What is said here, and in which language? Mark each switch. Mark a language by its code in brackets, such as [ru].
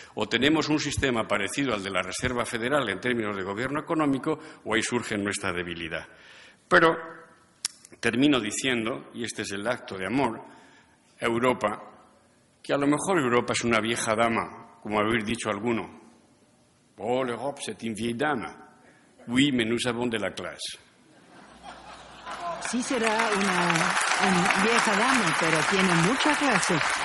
[es] O tenemos un sistema parecido al de la Reserva Federal en términos de gobierno económico o ahí surge nuestra debilidad. Pero termino diciendo, y este es el acto de amor, a Europa, que a lo mejor Europa es una vieja dama, como habéis dicho alguno. [fr] Oh, l'Europe, c'est une vieille dame. Oui, mais nous avons de la classe. [es] Sí será una vieja dama, pero tiene mucha clase.